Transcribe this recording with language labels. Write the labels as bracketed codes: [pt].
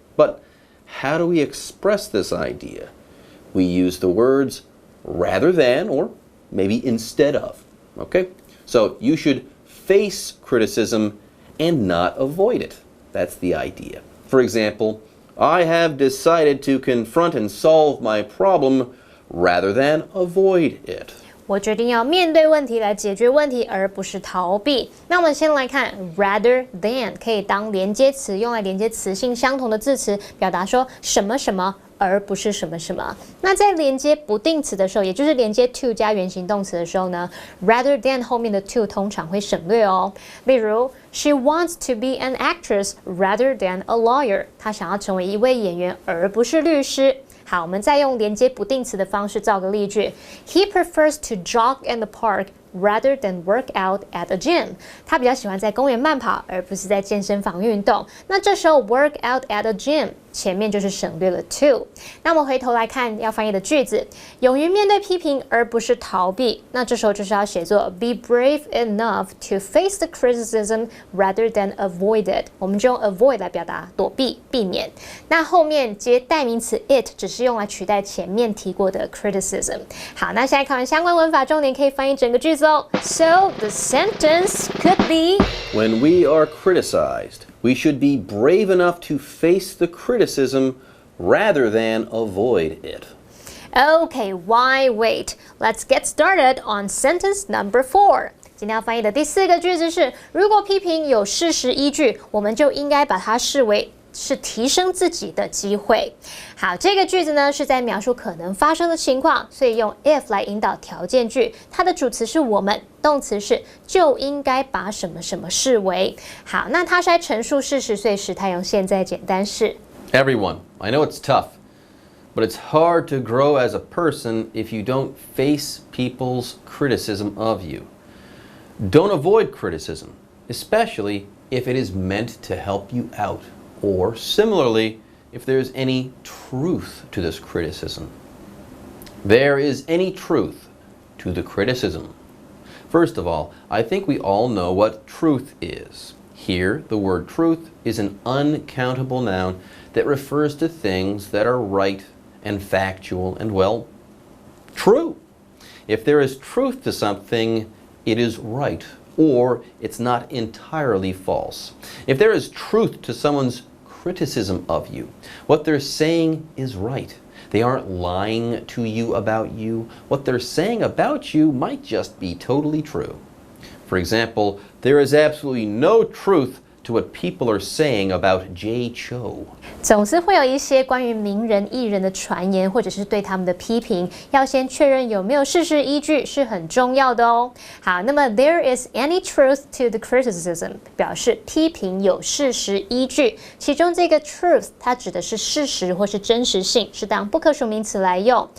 [en] But how do we express this idea? We use the words rather than or maybe instead of. Okay? So you should face criticism and not avoid it. That's the idea. For example, I have decided to confront and solve my problem rather than avoid it. [zh] 我决定要面对问题来解决问题，而不是逃避。那我们先来看 rather than 可以当连接词，用来连接词性相同的字词，表达说什么什么，而不是什么什么。那在连接不定词的时候，也就是连接 to 加原形动词的时候呢 ，rather than 后面的 to 通常会省略哦。例如 ， [en] She wants to be an actress rather than a lawyer。 [zh] 她想要成为一位演员，而不是律师。好，我们再用连接不定词的方式造个例句。 [en] He prefers to jog in the park rather than work out at a gym. [zh] 他比较喜欢在公园慢跑，而不是在健身房运动。那这时候 [en] work out at a gym [zh] 前面就是省略了 to。那我们回头来看要翻译的句子，勇于面对批评而不是逃避。那这时候就是要写作 [en] be brave enough to face the criticism rather than avoid it。 [zh] 我们就用 avoid 来表达躲避、避免。那后面接代名词 it 只是用来取代前面提过的 criticism。好，那现在看完相关文法重点，可以翻译整个句子哦。 [en] So the sentence could be When we are criticized, we should be brave enough to face the criticism rather than avoid it. Okay, why wait? Let's get started on sentence number 4. [zh] 今天要翻译的第4个句子是：如果批评有事实依据，我们就应该把它视为是提升自己的机会。好，这个句子呢是在描述可能发生的情况，所以用 if 来引导条件句。它的主词是我们，动词是就应该把什么什么视为。好，那它是在陈述事实，所以时态用现在简单式。 [en] Everyone, I know it's tough, but it's hard to grow as a person if you don't face people's criticism of you. Don't avoid criticism, especially if it is meant to help you out, or similarly, if there's any truth to this criticism. There is any truth to the criticism. First of all, I think we all know what truth is. Here, the word truth is an uncountable noun that refers to things that are right and factual and, well, true. If there is truth to something, it is right, or it's not entirely false. If there is truth to someone's criticism of you, what they're saying is right. They aren't lying to you about you. What they're saying about you might just be totally true. For example, there is absolutely no truth to what people are saying about Jay Cho. [zh] 总是会有一些关于名人艺人的传言，或者是对他们的批评，要先确认有没有事实依据是很重要的哦。好，那么 [en] there is any truth to the criticism [zh] 表示批评有事实依据，其中这个 truth 它指的是事实或是真实性，是当不可数名词来用。